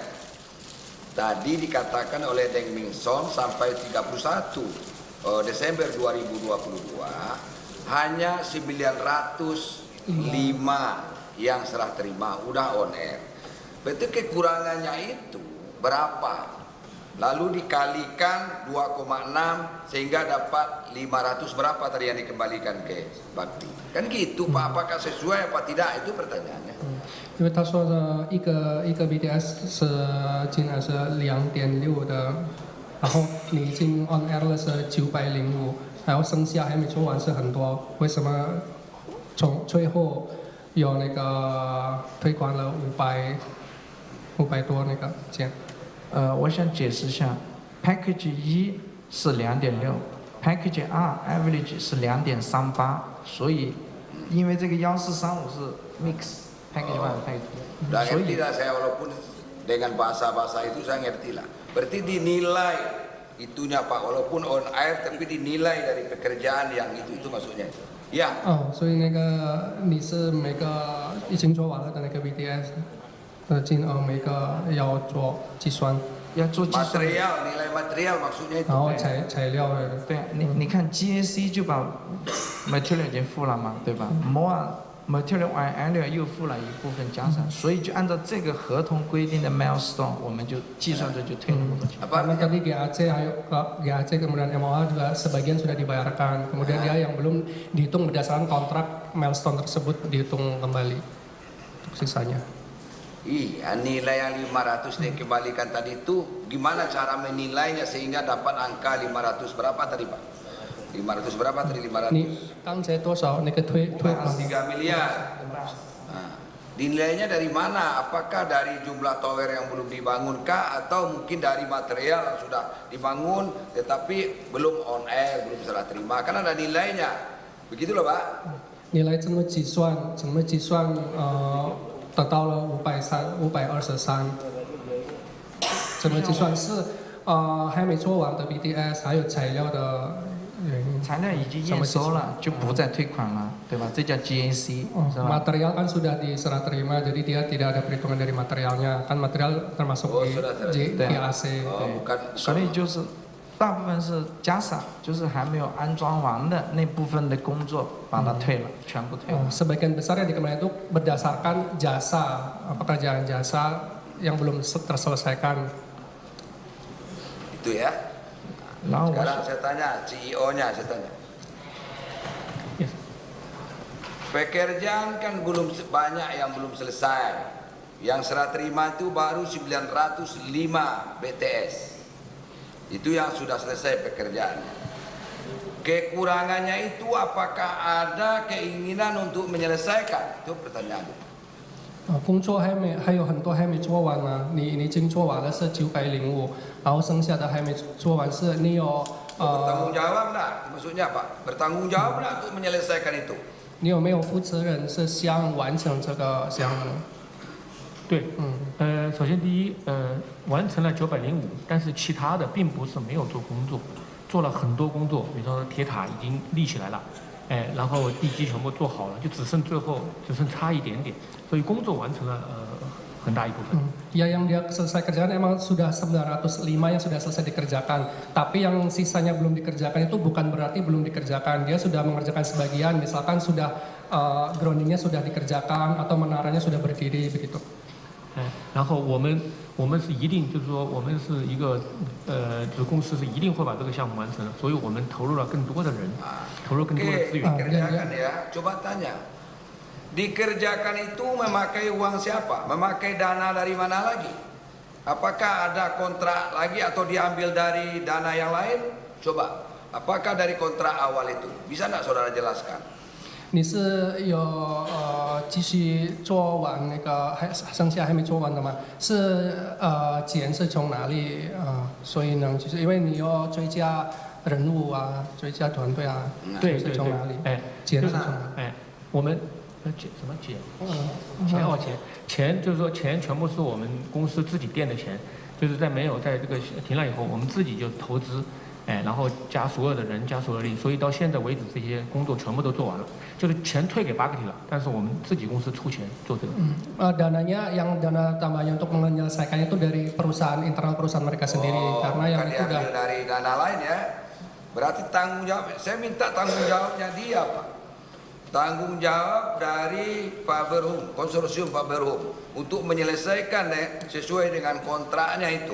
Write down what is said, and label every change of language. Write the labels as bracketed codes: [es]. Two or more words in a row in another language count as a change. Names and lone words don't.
[id] Tadi dikatakan oleh Deng Mingson sampai 31 Desember 2022 hanya 905 yang serah terima udah [en] on air. [id] Berarti kekurangannya itu berapa? Lalu dikalikan 2,6 sehingga dapat 500 berapa tadi yang dikembalikan ke Bakti. Kan gitu Pak, apakah sesuai apa tidak itu pertanyaannya. [zh] 因为他说的一个 BTS 是进来是2.6的，然后你已经 [en] on air [zh] 了是905，然后剩下还没做完是很多，为什么从最后有那个推广了500多那个件？我想解释一下 ，package 1是2.6， [en] package 2 average [zh] 是2.38，所以因为这个1435是 [en] mix package 1 package 2， [id] 所以 tidak saya walaupun dengan bahasa itu saya ngerti lah. Berarti dinilai itunya Pak, walaupun [en] on air [id] tapi dinilai dari pekerjaan yang itu maksudnya. Ya. [zh] 所以那个你是每个已经做完了的那个 BTS。金额每个要做计算，要做计算。 [id] nilai material maksudnya itu。 [zh] 然后材料的。对，你看 GAC 就把 material 已经付了嘛，对吧 ？ [en] more material and area [zh] 又付了一部分加上，所以就按照这个合同规定的 milestone， 我们就计算着就退那么多钱。 [id] Karena tadi GAC kemudian MOA juga sebagian sudah dibayarkan, kemudian dia yang belum dihitung berdasarkan kontrak milestone tersebut dihitung kembali untuk sisanya. Iya, nilai yang 500 dikembalikan tadi itu gimana cara menilainya sehingga dapat angka 500 berapa tadi Pak? 500 berapa tadi 500? [zh] 刚才多少那个推 [id] 3 miliar. Nah, dinilainya dari mana? Apakah dari jumlah tower yang belum dibangunkah atau mungkin dari material yang sudah dibangun tetapi belum [en] on air, [id] belum serah terima? Karena ada nilainya. Begitu loh Pak. [zh] Nilai 怎么计算得到了523，怎么计算是还没做完的 BTS， 还有材料的原因。材料已经验收了，就不再退款了，对吧？这叫 GAC， 是吧？ [id] material kan sudah diserah terima, jadi dia tidak ada perhitungan dari materialnya, kan material termasuk di GAC。 [zh] 所以就是。大部分是加上，就是还没有安装完的那部分的工作，把它退了，全部退了。 [id] Sebagian besar yang dikembalikan itu berdasarkan jasa, pekerjaan jasa yang belum terselesaikan. Itu ya. Sekarang saya tanya CEO-nya, saya tanya. Pekerjaan kan belum banyak yang belum selesai. Yang serah terima itu baru 905 BTS. Itu yang sudah selesai pekerjaannya. Kekurangannya itu apakah ada keinginan untuk menyelesaikan? Itu pertanyaan. [zh] 工作还有很多还没做完嘛，你已经做完了是905，然后剩下的还没做完是你有 [id] bertanggung jawab nak? Maksudnya apa? Bertanggung jawab nak untuk menyelesaikan itu? [zh] 你有没有负责人是想完成这个项目？对，首先第一，完成了905，但是其他的并不是没有做工作，做了很多工作，比如说铁塔已经立起来了， 然后地基全部做好了，就只剩最后只剩差一点点，所以工作完成了很大一部分。 [id] Ya, yang dia selesai kerjakan emang sudah 905 yang sudah selesai dikerjakan. Tapi yang sisanya belum dikerjakan itu bukan berarti belum dikerjakan. Dia sudah mengerjakan sebagian, misalkan sudah groundingnya sudah dikerjakan atau menaranya sudah berdiri begitu. [zh] 然后我们是一定就是说我们是一个子公司是一定会把这个项目完成的，所以我们投入了更多的人，投入更多的资源。 [id] Dikerjakan ya, coba tanya. Dikerjakan itu memakai uang siapa? Memakai dana dari mana lagi? Apakah ada kontrak lagi atau diambil dari dana yang lain? Coba, apakah dari kontrak awal itu? Bisa nggak saudara jelaskan? [zh] 你是有继续做完那个剩下还没做完的吗？是钱是从哪里所以呢，就是因为你要追加人物啊，追加团队啊，对是从哪里？钱是从哪里？我们什么钱？钱就是说钱全部是我们公司自己垫的钱，就是在没有在这个停了以后，我们自己就投资，然后加所有的人，加所有的力，所以到现在为止这些工作全部都做完了，就是钱退给Bageti了，但是我们自己公司出钱做这个。 [id] dananya yang dana tambahannya untuk menyelesaikannya itu dari perusahaan internal perusahaan mereka sendiri karena yang itu udah dari dana lain ya. Berarti tanggung jawab, saya minta tanggung jawabnya dia Pak. Tanggung jawab dari Faberhum, konsorsium Faberhum untuk menyelesaikan sesuai dengan kontraknya itu.